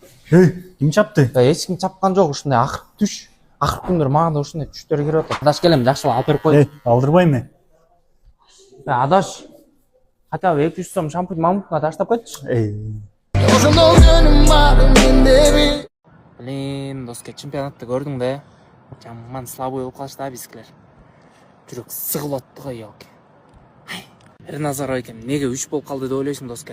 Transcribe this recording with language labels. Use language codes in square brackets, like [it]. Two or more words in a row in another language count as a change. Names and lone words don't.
[tr] Ey, kim çaptı? [ky] Эч ким чапкан жок, ушундай акыркы түш. Акыркы күндөр мага да ушундай түштөр кирип атат. Адаш келем, жакшылап алып берип кой. [tr] Ey, aldırmayın. [ky] Адаш. [ru] Хотя бы [ky] 200 сом шампунь мамукка таштап койчу. Ey. Блин, доска, чемпионатты көрдүң да? Жаман слабый болуп калышты да бизкилер. Жүрөк сыгылып атты го ёк. Эрназаров экен, неге 3 болуп калды деп ойлойсуң, доска?